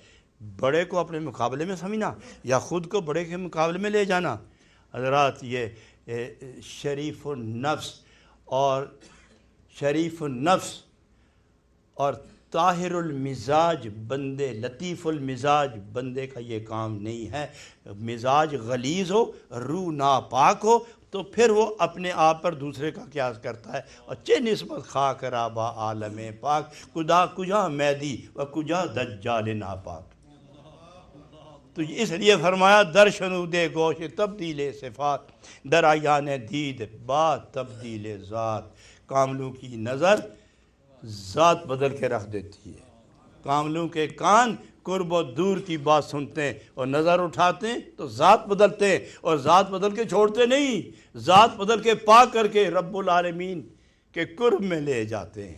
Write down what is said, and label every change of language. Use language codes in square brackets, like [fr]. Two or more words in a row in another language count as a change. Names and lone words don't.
[ur] بڑے کو اپنے مقابلے میں سمجھنا یا خود کو بڑے کے مقابلے میں لے جانا، حضرات یہ شریف النفس اور طاہر المزاج بندے، لطیف المزاج بندے کا یہ کام نہیں ہے۔ مزاج غلیظ ہو، روح ناپاک ہو تو پھر وہ اپنے آپ پر دوسرے کا قیاس کرتا ہے۔ [fa] اور چے نسبت خاک رابا عالم پاک، کجا میدی و کجا دجال ناپاک۔ [ur] تو اس لیے فرمایا [fa] در شنود گوش تبدیل صفات، در عیان دید بات تبدیل ذات۔ [ur] کاملوں کی نظر ذات بدل کے رکھ دیتی ہے، کاملوں کے کان قرب و دور کی بات سنتے ہیں اور نظر اٹھاتے ہیں تو ذات بدلتے ہیں، اور ذات بدل کے چھوڑتے نہیں، ذات بدل کے پاک کر کے رب العالمین کے قرب میں لے جاتے ہیں۔